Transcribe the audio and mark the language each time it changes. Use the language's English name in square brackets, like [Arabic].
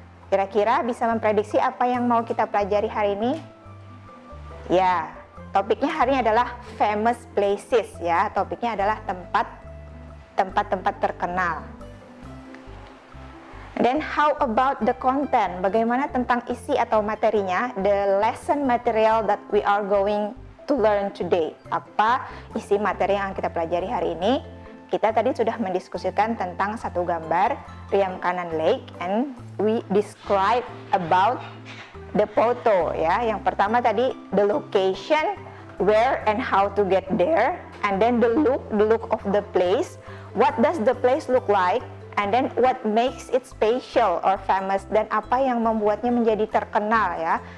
[Indonesian] Kira-kira bisa memprediksi apa yang mau kita pelajari hari ini? Ya, topiknya hari ini adalah [English] famous places [Indonesian] ya. Topiknya adalah tempat-tempat terkenal. [English] Then how about the content? [Indonesian] Bagaimana tentang isi atau materinya? [English] The lesson material that we are going to learn today. [Indonesian] Apa isi materi yang kita pelajari hari ini? Kita tadi sudah mendiskusikan tentang satu gambar Riam Kanan Lake, [English] and we describe about the photo ya. [Indonesian] Yang pertama tadi [English] the location, where and how to get there, and then the look of the place. What does the place look like? And then what makes it special or famous, [Indonesian] dan apa yang membuatnya menjadi terkenal ya.